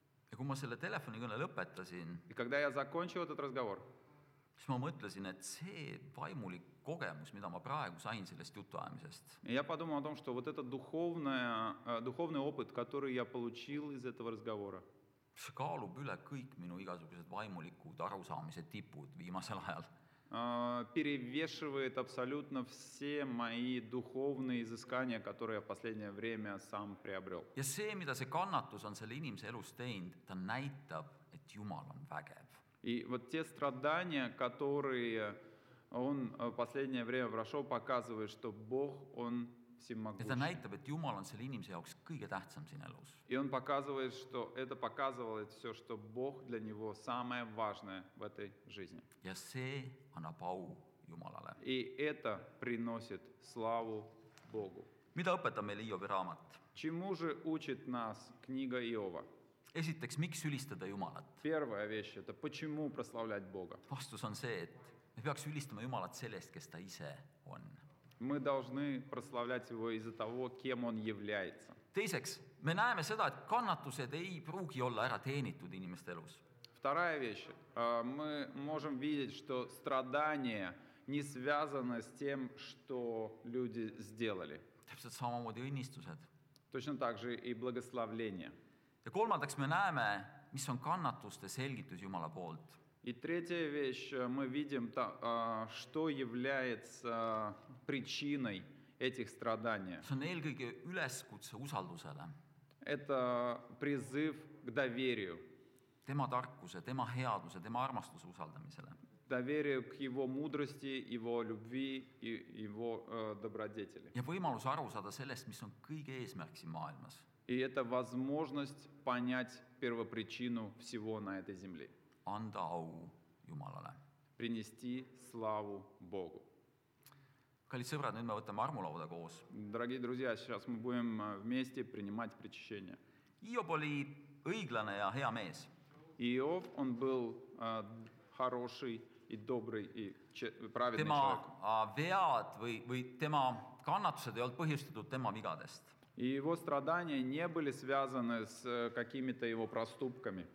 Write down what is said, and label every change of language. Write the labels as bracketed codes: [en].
[et] Ja kui ma selle telefonikõne lõpetasin, [ru] И когда я закончил этот разговор, [et] siis ma mõtlesin, et see vaimulik kogemus, mida ma praegu sain sellest jutuajamisest, [ru] я подумал о том, что вот этот духовный опыт, который я получил из этого разговора, [et] see kaalub üle kõik minu igasugused vaimulikud arusaamise tipud viimasel ajal. [ru] перевешивает абсолютно все мои духовные изыскания, которые я в последнее время сам приобрел. [et] Ja see, mida see kannatus on selle inimese elus teinud, ta näitab, et Jumal on vägev. [ru] И вот те страдания, которые он в последнее время прошел, показывают, что Бог, Он [et] Ja ta [ru] всемогущий. [et] näitab, et Jumal on selle inimese jaoks kõige tähtsam siin elus. [ru] И он показывает, что это показывает все, что Бог для него самое важное в этой жизни. [et] Ja see annab au Jumalale. [ru] И это приносит славу Богу. [et] Mida õpetab meile Hiobi raamat? [ru] Чему же учит нас книга Иова? [et] Esiteks, miks ülistada Jumalat? [ru] Первая вещь – это почему прославлять Бога. [et] Vastus on see, et me peaks ülistama Jumalat sellest, kes ta ise on. [ru] Мы должны прославлять Его из-за того, кем Он является. [et] Teiseks, me näeme seda, et kannatused ei pruugi olla ära teenitud inimeste elus. [ru] Вторая вещь. Мы можем видеть, что страдания не связаны с тем, что люди сделали. [et] täpselt samamoodi õnnistused. [ru] Точно так же и благословление. [et] Ja kolmandaks me näeme, mis on kannatuste selgitus Jumala poolt. [ru] И третья вещь, мы видим, что является причиной этих страданий. [et] See on eelkõige üleskutse usaldusele, [ru] Это призыв к доверию. [et] tema tarkuse, tema headuse, tema armastuse usaldamisele. [ru] Доверию к его мудрости, его любви и его добродетели. [et] Ja võimalus aru saada sellest, mis on kõige eesmärk siin maailmas. [ru] И это возможность понять первопричину всего на этой земле. [et] Anda au Jumalale. [ru] Принести славу Богу. [et] Kallid sõbrad, nüüd me võtame armulauda koos. [ru] Дорогие друзья, сейчас мы будем вместе принимать причащение. [et] Hiob oli õiglane ja hea mees. [ru] Иов, он был хороший и добрый и праведный человек. [et] Tema vead või tema kannatused ei olnud põhjustatud tema vigadest. [ru] И его страдания не были связаны с какими-то его проступками.